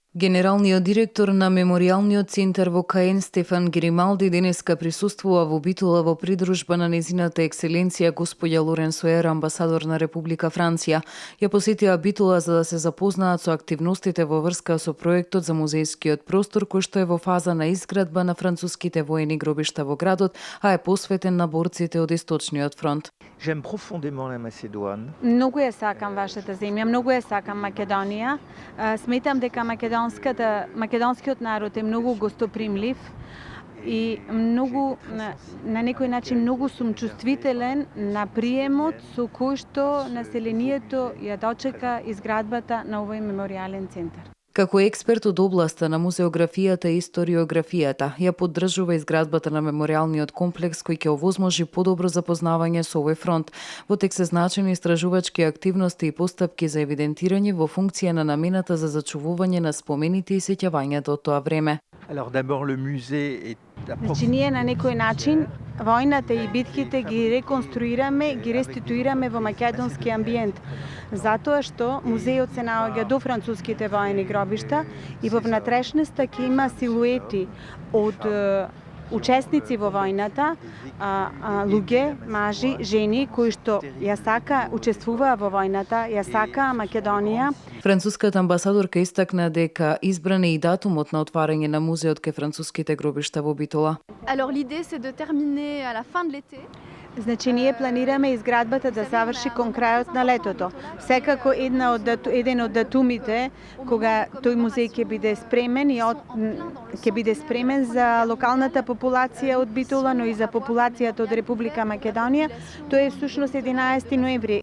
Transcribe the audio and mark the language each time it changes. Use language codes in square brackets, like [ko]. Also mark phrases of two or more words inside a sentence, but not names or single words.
[mk] Генералниот директор на Меморијалниот центар во Каен Стефан Грималди денеска присуствува во Битола во придружба на незината екселенција господја Лорен Соер, амбасадор на Република Франција. Ја посетија Битола за да се запознаат со активностите во врска со проектот за музејскиот простор кој што е во фаза на изградба на француските воени гробишта во градот, а е посветен на борците од Источниот фронт. [fr] J'aime profondément la Macédoine. [mk] Многу ја сакам вашата земја, многу ја сакам Македонија. Сметам дека македонскиот народ е многу гостопримлив и многу на некој начин многу сум чувствителен на приемот со кој што населението ја дочека изградбата на овој меморијален центар. Како експерт од областа на музеографијата и историографијата, ја поддржува изградбата на меморијалниот комплекс кој ќе овозможи подобро запознавање со овој фронт. Во тек се значени истражувачки активности и постапки за евидентирање во функција на намената за зачувување на спомените и сеќавањето од тоа време. [fr] Alors d'abord le musée est [mk] Значи ние на некој начин војната и битките ги реконструираме, ги реституираме во македонски амбиент, затоа што музејот се наоѓа до француските воени гробишта и во внатрешноста ќе има силуети од учесници во војната, луѓе, мажи, жени кои што ја сака учествуваа во војната, ја сака Македонија. Француската амбасадорка истакна дека избран е и датумот на отварање на музеот кај француските гробишта во Битола. [fr] Alors l'idée c'est de terminer à la fin de l'été. [mk] Значи ние планираме изградбата да заврши кон крајот на летото. Секако еден од датумите кога тој музеј ќе биде спремен и ќе биде спремен за локалната популација од Битола, но и за популацијата од Република Македонија, тој е всушност 11 ноември.